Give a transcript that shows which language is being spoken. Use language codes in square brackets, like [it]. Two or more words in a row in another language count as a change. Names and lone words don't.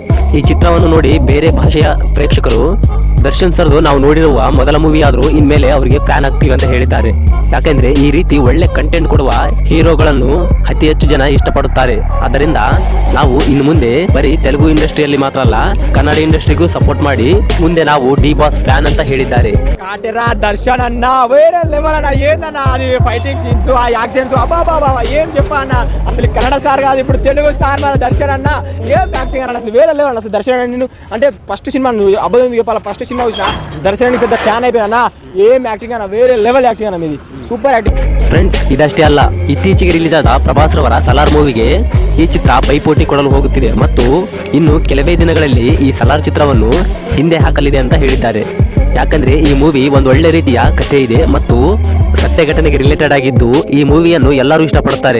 [kn] ಈ ಚಿತ್ರವನ್ನು ನೋಡಿ ಬೇರೆ ಭಾಷೆಯ ಪ್ರೇಕ್ಷಕರು ದರ್ಶನ್ ಸರ್ದು ನಾವು ನೋಡಿರುವ ಮೊದಲ ಮೂವಿ ಆದ್ರೂ ಇನ್ಮೇಲೆ ಅವರಿಗೆ ಫ್ಯಾನ್ ಆಗ್ತೀವಿ ಅಂತ ಹೇಳಿದ್ದಾರೆ. ಯಾಕೆಂದ್ರೆ ಈ ರೀತಿ ಒಳ್ಳೆ ಕಂಟೆಂಟ್ ಕೊಡುವ ಹೀರೋಗಳನ್ನು ಅತಿ ಹೆಚ್ಚು ಜನ ಇಷ್ಟಪಡುತ್ತಾರೆ. ಆದ್ದರಿಂದ ನಾವು ಇನ್ನು ಮುಂದೆ ಬರೀ ತೆಲುಗು ಇಂಡಸ್ಟ್ರಿಯಲ್ಲಿ ಮಾತ್ರ ಅಲ್ಲ, ಕನ್ನಡ ಇಂಡಸ್ಟ್ರಿಗೂ ಸಪೋರ್ಟ್ ಮಾಡಿ ಮುಂದೆ ನಾವು ಡಿ ಬಾಸ್ ಫ್ಯಾನ್ ಅಂತ ಹೇಳಿದ್ದಾರೆ. [te] కాటేరా దర్శన్ అన్న వేరే లెవెల్ అన్న. ఏందన్న అది [en] fighting scenes, [te] ఆ యాక్షన్స్, అబ్బాబా ఏం చెప్పా అన్న. అసలు కన్నడ స్టార్ కాదు, ఇప్పుడు తెలుగు స్టార్ మన దర్శన్ అన్న. ఏం యాక్టింగ్ అన్న, అసలు వేరే లెవెల్. అసలు దర్శన్ నేను అంటే ఫస్ట్ సినిమా అబద్ధం చెప్పాలి, ఫస్ట్ సినిమా చూసిన దర్శనానికి పెద్ద ఫ్యాన్ అయిపోయినా. ఏం యాక్టింగ్ అన్న, వేరే లెవెల్ యాక్టింగ్ అన్న, మీది [en] super acting. [kn] ಫ್ರೆಂಡ್ಸ್, ಇದಷ್ಟೇ ಅಲ್ಲ, ಇತ್ತೀಚೆಗೆ ರಿಲೀಸ್ ಆದ ಪ್ರಭಾಸ್ ರವರ ಸಲಾರ್ ಮೂವಿಗೆ ಈ ಚಿತ್ರ ಪೈಪೋಟಿ ಕೊಡಲು ಹೋಗುತ್ತಿದೆ ಮತ್ತು ಇನ್ನು ಕೆಲವೇ ದಿನಗಳಲ್ಲಿ ಈ ಸಲಾರ್ ಚಿತ್ರವನ್ನು ಹಿಂದೆ ಹಾಕಲಿದೆ ಅಂತ ಹೇಳಿದ್ದಾರೆ. ಯಾಕಂದ್ರೆ ಈ ಮೂವಿ ಒಂದು ಒಳ್ಳೆ ರೀತಿಯ ಕಥೆ ಇದೆ ಮತ್ತು ಸತ್ಯ ಘಟನೆಗೆ ರಿಲೇಟೆಡ್ ಆಗಿದ್ದು ಈ ಮೂವಿಯನ್ನು ಎಲ್ಲರೂ ಇಷ್ಟಪಡುತ್ತಾರೆ.